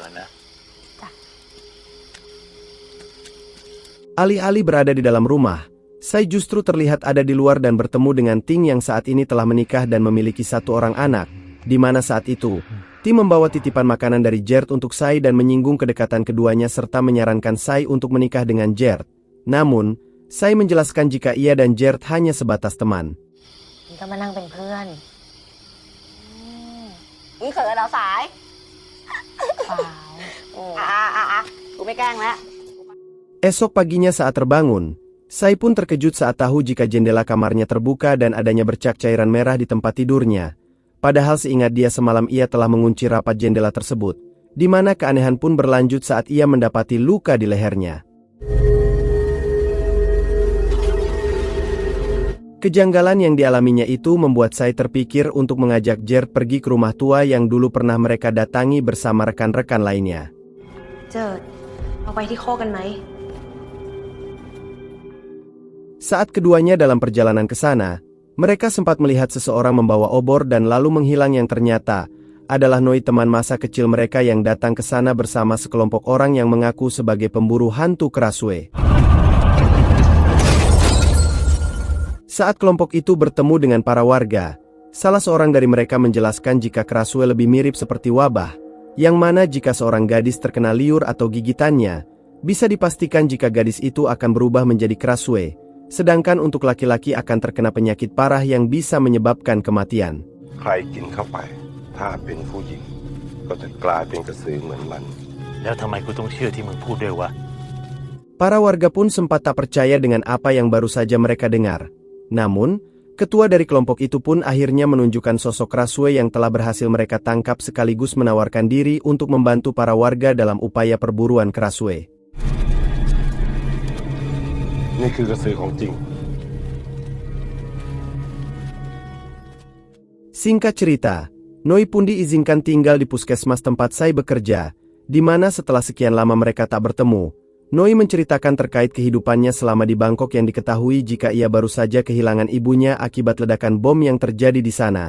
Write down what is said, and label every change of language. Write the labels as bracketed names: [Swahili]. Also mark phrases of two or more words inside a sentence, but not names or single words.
[Indonesian] Alih-alih berada di dalam rumah, Sai justru terlihat ada di luar dan bertemu dengan Ting yang saat ini telah menikah dan memiliki 1 orang anak, di mana saat itu, Ting membawa titipan makanan dari Gert untuk Sai dan menyinggung kedekatan keduanya serta menyarankan Sai untuk menikah dengan Gert. Namun, Sai menjelaskan jika ia dan Gert hanya sebatas teman. [Thai] ก็มานั่งเป็นเพื่อนนี่เขินเหรอสายกูไม่แกล้งแล้ว [Indonesian] Esok paginya saat terbangun, Sai pun terkejut saat tahu jika jendela kamarnya terbuka dan adanya bercak cairan merah di tempat tidurnya. Padahal seingat dia semalam ia telah mengunci rapat jendela tersebut, di mana keanehan pun berlanjut saat ia mendapati luka di lehernya. Kejanggalan yang dialaminya itu membuat Sai terpikir untuk mengajak Gert pergi ke rumah tua yang dulu pernah mereka datangi bersama rekan-rekan lainnya. [Thai] เจิดเอาไปที่โคกกันไหม [Indonesian] Saat keduanya dalam perjalanan ke sana, mereka sempat melihat seseorang membawa obor dan lalu menghilang yang ternyata adalah Noi teman masa kecil mereka yang datang ke sana bersama sekelompok orang yang mengaku sebagai pemburu hantu Krasue. Saat kelompok itu bertemu dengan para warga, salah seorang dari mereka menjelaskan jika Krasue lebih mirip seperti wabah, yang mana jika seorang gadis terkena liur atau gigitannya, bisa dipastikan jika gadis itu akan berubah menjadi Krasue, sedangkan untuk laki-laki akan terkena penyakit parah yang bisa menyebabkan kematian. [Thai] ใครกินเข้าไปถ้าเป็นผู้หญิงก็จะกลายเป็นกระสือเหมือนมัน แล้วทำไมกูต้องเชื่อที่มึงพูดด้วยวะ [Indonesian] Para warga pun sempat tak percaya dengan apa yang baru saja mereka dengar. Namun, ketua dari kelompok itu pun akhirnya menunjukkan sosok Krasue yang telah berhasil mereka tangkap sekaligus menawarkan diri untuk membantu para warga dalam upaya perburuan Krasue. [Thai] นี่คือกระสือของจริง [Indonesian] Singkat cerita, Noi pun diizinkan tinggal di puskesmas tempat Sai bekerja, di mana setelah sekian lama mereka tak bertemu, Noi menceritakan terkait kehidupannya selama di Bangkok yang diketahui jika ia baru saja kehilangan ibunya akibat ledakan bom yang terjadi di sana.